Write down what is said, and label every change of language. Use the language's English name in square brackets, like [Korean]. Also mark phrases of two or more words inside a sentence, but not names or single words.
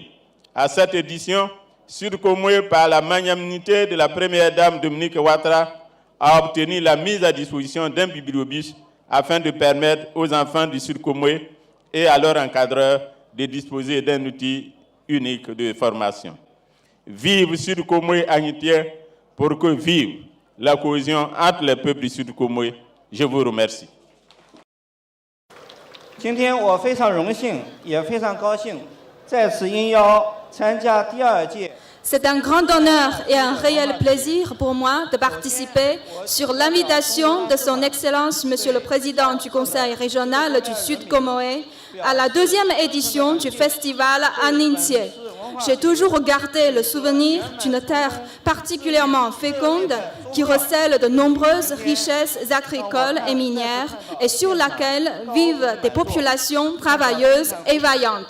[French] À cette édition, Sud Komoé, par la magnanimité de la première dame Dominique Ouattara, a obtenu la mise à disposition d'un bibliobus afin de permettre aux enfants du Sud Komoé et à leurs encadreurs de disposer d'un outil unique de formation. Vive Sud Komoé Anitié pour que vive la cohésion entre les peuples du Sud Komoé. Je vous remercie. [Chinese] 今天我非常荣幸，也非常高兴，再次应邀参加第二届。 [French] C'est un grand honneur et un réel plaisir pour moi de participer sur l'invitation de son Excellence Monsieur le Président du Conseil régional du Sud Komoé à la deuxième édition du festival Anitié. J'ai toujours gardé le souvenir d'une terre particulièrement féconde qui recèle de nombreuses richesses agricoles et minières et sur laquelle vivent des populations travailleuses et vaillantes.